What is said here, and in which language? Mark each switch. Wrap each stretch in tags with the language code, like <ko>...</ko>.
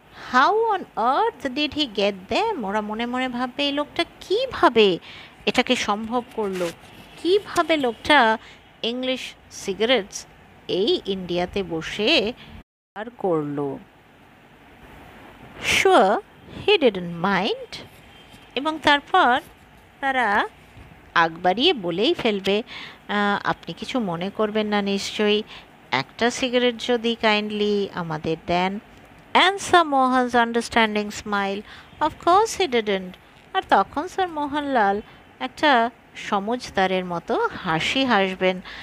<en>How on earth did he get them?</en> <bn>ওরা মনে মনে ভাববে এই লোকটা কিভাবে এটাকে সম্ভব করলো, কিভাবে লোকটা ইংলিশ সিগারেটস এই ইন্ডিয়াতে বসে আর করলো।</bn> <en>Sure, he didn't mind.</en> <bn>এবং তারপর তারা আগ বাড়িয়ে বলেই ফেলবে, আপনি কিছু মনে করবেন না নিশ্চয়ই, একটা সিগারেট যদি কাইন্ডলি আমাদের দেন।</bn> <en>And sir Mohan's understanding smile, of course he didn't.</en> <bn>আর তখন স্যার মোহনলাল একটা সমঝদারের মতো হাসি হাসবেন।</bn>